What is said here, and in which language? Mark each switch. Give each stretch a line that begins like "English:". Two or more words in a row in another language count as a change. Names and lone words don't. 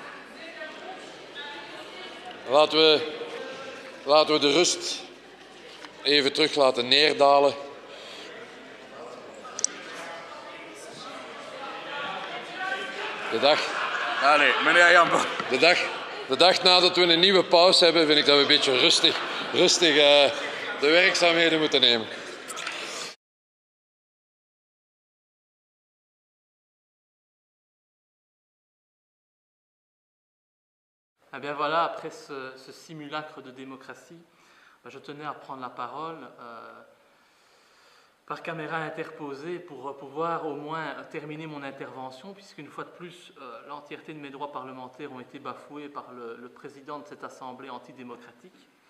Dutch: Laten we de rust even terug laten neerdalen. Allez, meneer Jambon. De dag nadat we een nieuwe pauze hebben, vind ik dat we een beetje rustig de werkzaamheden moeten nemen.
French: Eh bien voilà, après ce simulacre de démocratie, je tenais à prendre la parole par caméra interposée pour pouvoir au moins terminer mon intervention, puisqu'une fois de plus, l'entièreté de mes droits parlementaires ont été bafoués par le président de cette assemblée antidémocratique.